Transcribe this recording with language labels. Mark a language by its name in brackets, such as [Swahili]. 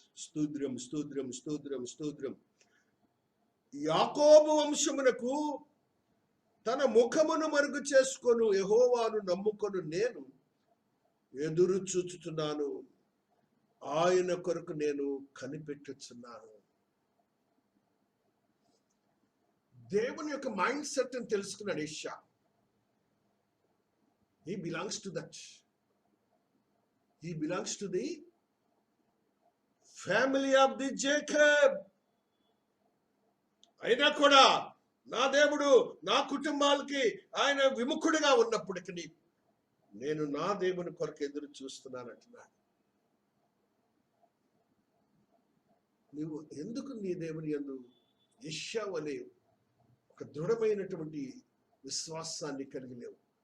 [Telugu] స్తోత్రం, స్తోత్రం, స్తోత్రం, స్తోత్రం. యాకోబు వంశమునకు తన ముఖమును మరుగు చేసుకొను యెహోవాను నమ్ముకొను నేను ఎదురు చూచుచున్నాను, ఆయన కొరకు నేను కనిపెట్టుచున్నాను. దేవుని యొక్క మైండ్ సెట్ అని తెలుసుకున్నాడు యెషయా. [English] He belongs to that. He belongs to the family of the Jacob. [Telugu] అయినా కూడా నా దేవుడు నా కుటుంబాలకి ఆయన విముఖుడిగా ఉన్నప్పటికీ నేను నా దేవుని కొరకు ఎదురు చూస్తున్నాను అంటున్నాడు. నీవు ఎందుకు నీ దేవుని యందు యెషయా వలె ఒక దృఢమైనటువంటి విశ్వాసాన్ని కలిగి లేవు?